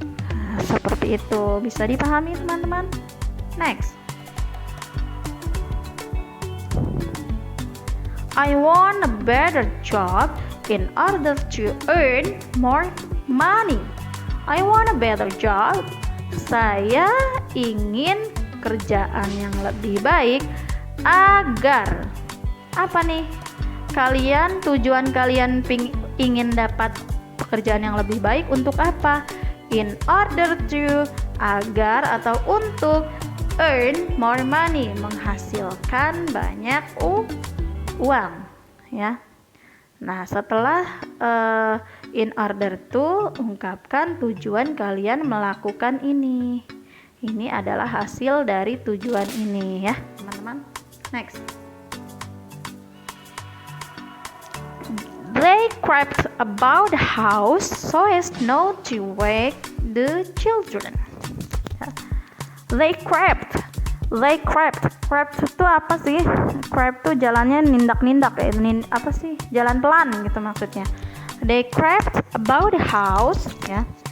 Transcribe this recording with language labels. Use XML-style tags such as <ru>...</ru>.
<id>Nah, seperti itu. Bisa dipahami teman-teman? Next.</id> <en>I want a better job in order to earn more money. I want a better job.</en> <id>Saya ingin kerjaan yang lebih baik agar apa nih? Tujuan kalian ingin dapat pekerjaan yang lebih baik untuk apa? In order to, agar atau untuk</id> <en>earn more money,</en> <id>menghasilkan banyak uang ya. Nah, setelah in order to, ungkapkan tujuan kalian melakukan ini. Ini adalah hasil dari tujuan ini ya, teman-teman.</id> <en>Next. They crept about the house so as not to wake the children. They crept.</en> <id>Crept itu apa sih? Crept itu jalannya nindak-nindak ya. Apa sih? Jalan pelan gitu maksudnya.</id> <en>They crept about the house ya.</en>